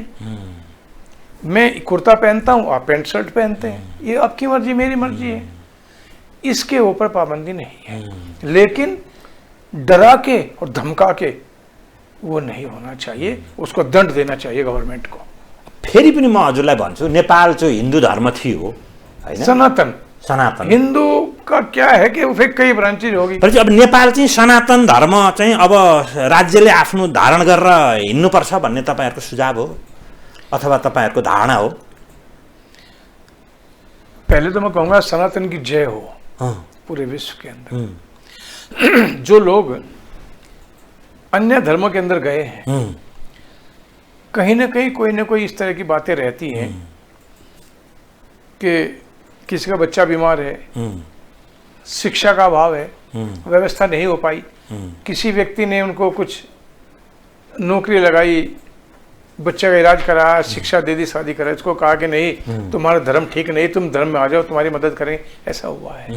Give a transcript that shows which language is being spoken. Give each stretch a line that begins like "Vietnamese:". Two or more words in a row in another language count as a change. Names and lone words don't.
Hindi: मैं कुर्ता पहनता हूँ, आप पैंट शर्ट पहनते हैं, ये आपकी मर्जी, मेरी मर्जी है। इसके ऊपर पाबंदी नहीं है, लेकिन डरा के और धमका के वो नहीं होना चाहिए, उसको दंड देना चाहिए गवर्नमेंट को।
Nepali: फेरि पनि म हजुरलाई भन्छु, नेपाल चाहिँ हिन्दू धर्म थियो हैन, सनातन
Hindi: सनातन। हिंदू का क्या है कि फिर कई ब्रांचेज होगी।
Nepali: तर अब नेपाल चाहिँ सनातन धर्म चाहिँ अब राज्यले आफ्नो धारण गरेर हिँड्नुपर्छ भन्ने तपाईहरुको सुझाव हो अथवा तपाईहरुको धारणा हो?
Hindi: पहले तो मैं कहूँगा सनातन की जय हो पूरे विश्व के अंदर। जो लोग अन्य धर्मों के अंदर गए हैं, कहीं ना कहीं कोई ना कोई इस तरह की बातें रहती हैं कि किसी का बच्चा बीमार है, शिक्षा का अभाव है, व्यवस्था नहीं हो पाई, किसी व्यक्ति ने उनको कुछ नौकरी लगाई, बच्चे का इलाज कराया, शिक्षा दे दी, शादी करा, इसको कहा कि नहीं तुम्हारा धर्म ठीक नहीं, तुम धर्म में आ जाओ, तुम्हारी मदद करेंगे, ऐसा हुआ है।